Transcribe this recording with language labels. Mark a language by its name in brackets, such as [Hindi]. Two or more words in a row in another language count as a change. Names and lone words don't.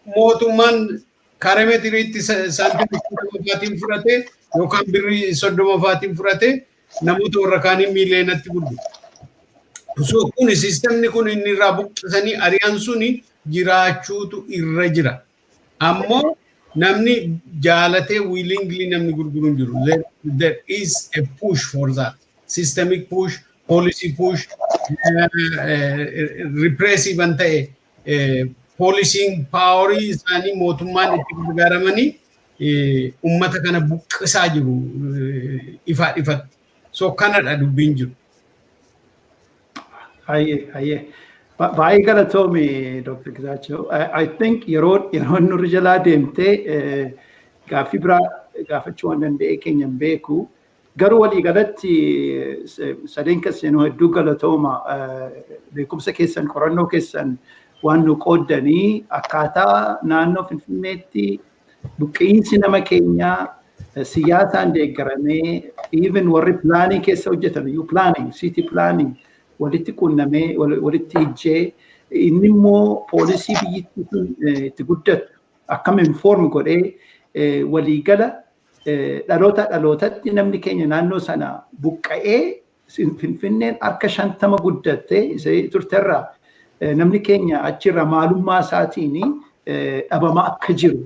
[Oromo] mootummaan kaaremetiriitti saantimii fudhate yookaan birrii 30 fudhate namoota warra kaanii miileenatti gurguru. So kun sistemni kun inni irraa buqqisanii ari'an suni jiraachuutu irra jira. Ammoo namni jaalatee willingly namni gurguru jiru. [English] There is a push for that. Systemic push, policy push, repressive and policing power [Oromo] isaanii mootummaan itti gargaaramanii ummata kana buqqisaa jiru ifatti. So kanadha dubbiin jiru. Baay'ee galatoomi Dr. Gizaachoo. [English] I think [Oromo] yeroo nurri jalaa deemtee gaaffii biraa gaafachuu waan danda'e keenya hin beeku. Garuu walii galatti sadeen keessanuu hedduu galatooma beekumsa keessan qorannoo keessan waan nu qooddanii akkaataa naannoo Finfinneetti buqqa'insi nama keenyaa siyaasaan deeggaramee even warri pilaanii keessa hojjetan iyyuu [English] planning, city planning [Oromo] walitti qunnamee walitti hijjee inni immoo poolisii biyyittii sun itti guddatu akkam inform godhee waliigala dhalootatti namni keenya naannoo sana buqqa'ee Finfinneen harka 50 guddatte turterraa namni keenya achirra maalummaa isaatiin dhabamaa akka jiru